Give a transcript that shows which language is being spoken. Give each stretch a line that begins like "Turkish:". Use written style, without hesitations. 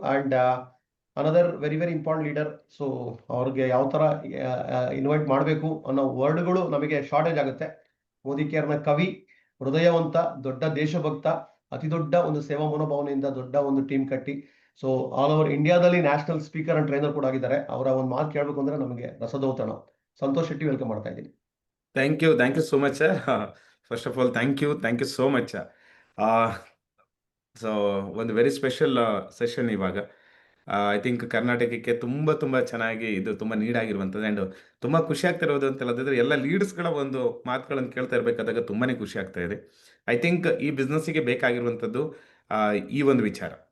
English: And another very very important leader.
Kannada: So ಅವ್ರಿಗೆ ಯಾವ ತರ ಇನ್ವೈಟ್ ಮಾಡಬೇಕು ಅನ್ನೋ ವರ್ಡ್ಗಳು ನಮಗೆ ಶಾರ್ಟೇಜ್ ಆಗುತ್ತೆ. ಮೋದಿ ಕೇರ್ನ ಕವಿ, ಹೃದಯವಂತ, ದೊಡ್ಡ ದೇಶಭಕ್ತ, ಅತಿ ದೊಡ್ಡ ಒಂದು ಸೇವಾ ಮನೋಭಾವನೆಯಿಂದ ದೊಡ್ಡ ಒಂದು ಟೀಮ್ ಕಟ್ಟಿ ಸೊ ಆಲ್ ಓವರ್ ಇಂಡಿಯಾದಲ್ಲಿ ನ್ಯಾಷನಲ್ ಸ್ಪೀಕರ್ ಅಂಡ್ ಟ್ರೈನರ್ ಕೂಡ ಆಗಿದ್ದಾರೆ. ಅವರ ಒಂದು ಮಾತು ಕೇಳಬೇಕು ಅಂದ್ರೆ ನಮಗೆ ರಸದೌತಣ. ಸಂತೋಷ್ ಶೆಟ್ಟಿ, ವೆಲ್ಕಮ್ ಮಾಡ್ತಾ ಇದ್ದೀನಿ.
English: Thank you so much. First of all, thank you so much.
Kannada: So ಒಂದು ವೆರಿ ಸ್ಪೆಷಲ್ ಸೆಷನ್ ಇವಾಗ.
English: I think
Kannada: ಕರ್ನಾಟಕಕ್ಕೆ ತುಂಬ ಚೆನ್ನಾಗಿ ಇದು ತುಂಬ ನೀಡ್ ಆಗಿರುವಂಥದ್ದು. ಆ್ಯಂಡ್ ತುಂಬ ಖುಷಿ ಆಗ್ತಿರೋದು ಅಂತ ಹೇಳಿದ್ರೆ ಎಲ್ಲ ಲೀಡರ್ಸ್ಗಳ ಒಂದು ಮಾತುಗಳನ್ನು ಕೇಳ್ತಾ ಇರಬೇಕಾದಾಗ ತುಂಬಾ ಖುಷಿ ಆಗ್ತಾ ಇದೆ.
English: I think
Kannada: ಈ ಬಿಸ್ನೆಸ್ಸಿಗೆ ಬೇಕಾಗಿರುವಂಥದ್ದು ಈ ಒಂದು ವಿಚಾರ.